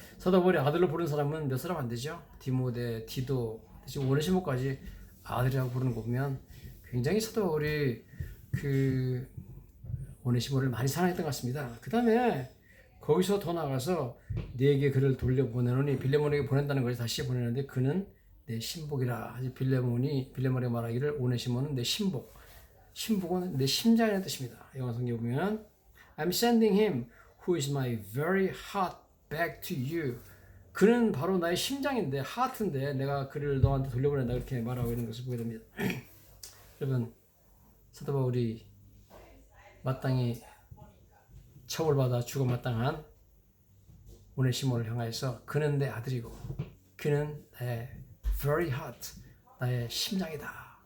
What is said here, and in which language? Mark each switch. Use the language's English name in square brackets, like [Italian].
[Korean] 사도 바울이 아들로 부르는 사람은 몇 사람 안 되죠. 디모데, 디도, 지금 오네시모까지 아들이라고 부르는 거 보면 굉장히 사도 바울이 그 오네시모를 많이 사랑했던 것 같습니다. 그 다음에 거기서 더 나가서 네게 그를 돌려보내노니 빌레몬에게 보낸다는 것이 다시 보내는데 그는 내 신복이라. 아직 빌레몬의 말하기를 오네시모는 내 신복. 신복은 내 심장이라는 뜻입니다. [English] 영어 성경 보면 I'm sending him who is my very heart back to you. [Korean] 그는 바로 나의 심장인데 하트인데 내가 그를 너한테 돌려보낸다 그렇게 말하고 있는 것을 보게 됩니다. 여러분 사도 바울이 마땅히 처벌받아 죽어 마땅한 오네시모를 향하여서 그는 내 아들이고 그는 나의 very heart 나의 심장이다.